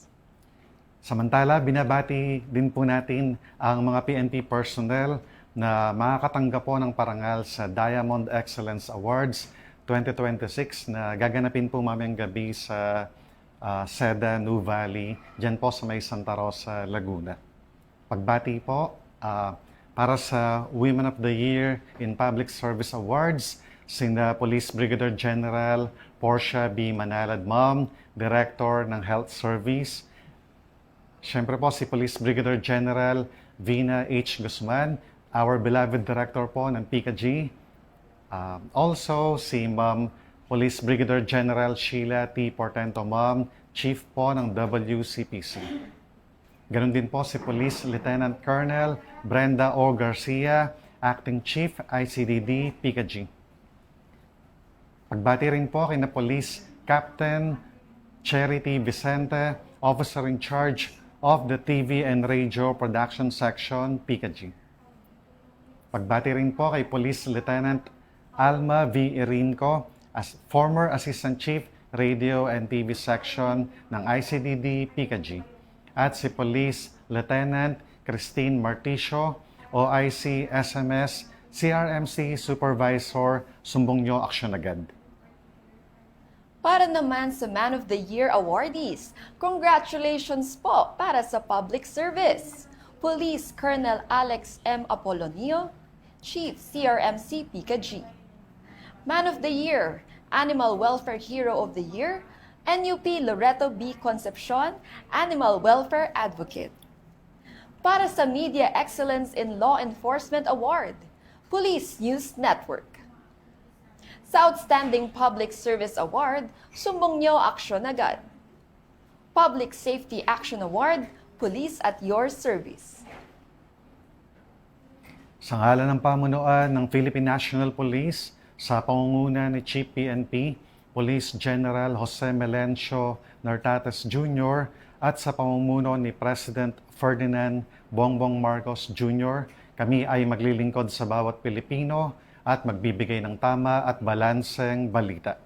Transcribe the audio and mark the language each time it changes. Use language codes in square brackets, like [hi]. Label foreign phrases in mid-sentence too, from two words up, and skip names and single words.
[tl] Samantala, binabati din po natin ang mga PNP personnel na makakatanggap po ng parangal sa Diamond Excellence Awards 2026 na gaganapin po mamayang gabi sa Seda, New Valley, dyan po sa may Santa Rosa, Laguna. Pagbati po, para sa Women of the Year in Public Service Awards, sina Police Brigadier General Portia B. Manalad Ma'am, Director ng Health Service. Siyempre po si Police Brigadier General Vina H. Guzman, [en] our beloved [tl] Director po ng PICAG. Also si Ma'am Police Brigadier General Sheila T. Portento Ma'am, Chief po ng WCPC. Ganon din po si Police Lieutenant Colonel Brenda O. Garcia, Acting Chief ICDD PICAG. Pagbati rin po kina Police Captain Charity Vicente, [en] Officer in Charge of the TV and Radio Production Section [tl] PICAG. Pagbati rin po kay Police Lieutenant Alma V. Irinco, [en] as former Assistant Chief Radio and TV Section [tl] ng ICDD PICAG. At si Police Lieutenant Christine Marticio, OIC SMS CRMC Supervisor, sumbong nyo aksyon agad. Para naman sa Man of the Year awardees, congratulations po para sa [en] public service. [tl] Police Colonel Alex M. Apolonio, Chief CRMC PICAG. Man of the Year, Animal Welfare Hero of the Year, NUP Loreto B. Concepcion, [en] Animal Welfare Advocate. [tl] Para sa Media Excellence in Law Enforcement Award, Police News Network. Sa Outstanding Public Service Award, sumbong nyo aksyon agad. Public Safety Action Award, Police at Your Service. Sa ngalan ng pamunuan ng Philippine National Police, sa pangunguna ni Chief PNP, Police General Jose Melencio Nartates Jr. at sa pamumuno ni President Ferdinand Bongbong Marcos Jr., kami ay maglilingkod sa bawat Pilipino at magbibigay ng tama at balanseng balita.